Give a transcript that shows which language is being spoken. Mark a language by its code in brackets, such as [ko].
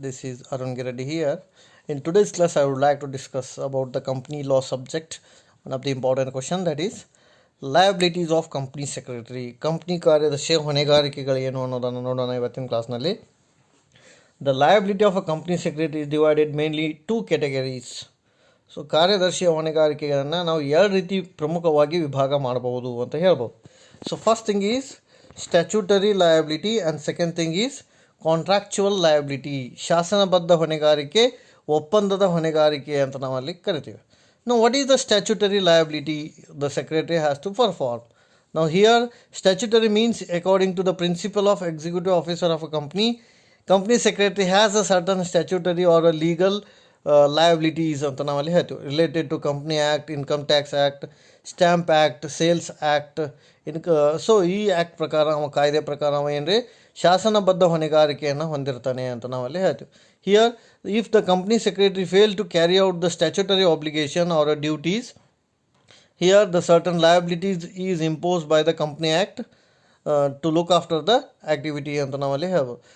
[en] This is Arun Giredi here. In today's class, I would like to discuss about the company law subject. One of the important question, that is liabilities of company secretary. [kn] Company ಕಾರ್ಯದರ್ಶಿಯ ಹೊಣೆಗಾರಿಕೆಗಳು ಏನು ಅನ್ನೋದನ್ನು ನೋಡೋಣ ಇವತ್ತಿನ ಕ್ಲಾಸ್ನಲ್ಲಿ. [en] The liability of a company secretary is divided mainly two categories. [kn] So ಕಾರ್ಯದರ್ಶಿಯ ಹೊಣೆಗಾರಿಕೆಗಳನ್ನು ನಾವು ಎರಡು ರೀತಿ ಪ್ರಮುಖವಾಗಿ ವಿಭಾಗ ಮಾಡಬಹುದು ಅಂತ ಹೇಳ್ಬೋದು. [en] So first thing is statutory liability and second thing is contractual liability. [kn] ಶಾಸನಬದ್ಧ ಹೊಣೆಗಾರಿಕೆ, ಒಪ್ಪಂದದ ಹೊಣೆಗಾರಿಕೆ ಅಂತ ನಾವಲ್ಲಿ ಕರಿತೀವಿ. [en] Now what is the statutory liability the secretary has to perform? Now here statutory means according to the principle of executive officer of a company secretary has a certain statutory or a legal liabilities [kn] ಅಂತ ನಾವಲ್ಲಿ ಹೇಳ್ತೀವಿ. [en] Related to company act, income tax act, stamp act, sales act. [kn] So ಈ act ಪ್ರಕಾರ ಕಾಯ್ದೆ ಪ್ರಕಾರ ಏನ್ರಿ ಶಾಸನಬದ್ಧ ಹೊಣೆಗಾರಿಕೆಯನ್ನು ಹೊಂದಿರ್ತಾನೆ ಅಂತ ನಾವಲ್ಲಿ ಹೇಳ್ತೀವಿ. [en] here if the company secretary fail to carry out the statutory obligation or duties, here the certain liabilities is imposed by the company act to look after the activity [kn] ಅಂತ ನಾವಲ್ಲಿ ಹೇಳ್ಬೋದು.